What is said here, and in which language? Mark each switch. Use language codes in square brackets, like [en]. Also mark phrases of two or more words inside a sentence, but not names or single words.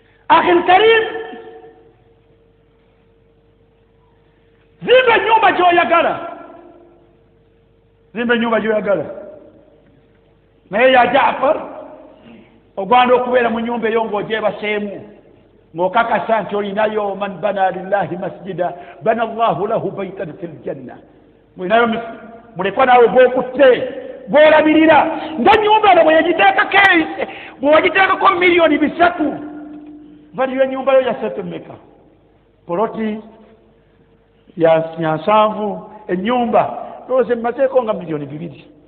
[lg] Akhil Karim, zimba ennyumba gy'oyagala. Zimba ennyumba gy'oyagala. Naye ya Jaafar, ogenda okubeera mu nnyumba eyo ng'ogyebaseemu, ng'okakasa nti olinayo [ar] من بنى لله مسجدا بنى الله له بيتا في الجنة. [lg] Mulinayo mis-, mulekwa naawe gw'okutte, gw'olabirira. Nga nnyumba eno bwe yagiteekako e-, bwe wagiteekako miliyoni bisatu, valiyo ennyumba yo ya sente mmeka? Poloti ya, ya nsanvu, ennyumba, ndowooza emmazeeko nga miliyoni bibiri.